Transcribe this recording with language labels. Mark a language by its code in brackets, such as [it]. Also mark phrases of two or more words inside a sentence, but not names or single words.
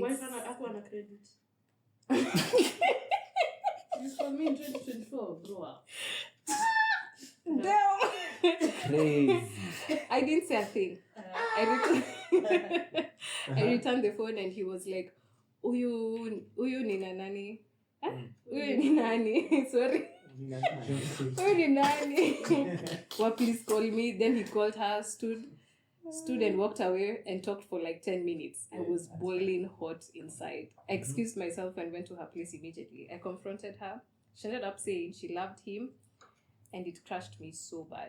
[en] Why can't I want a credit? It's for me in 2024. Grow up. Damn. Crazy. I didn't say a thing. I returned the phone and he was like, [sw] Uyu nina nani? Uyu ni nani? Sorry. Uyu ni nani? [en] Well, please call me. Then he called her, stood and walked away and talked for like 10 minutes. I was boiling hot inside. I excused myself and went to her place immediately. I confronted her. She ended up saying she loved him and it crushed me so bad.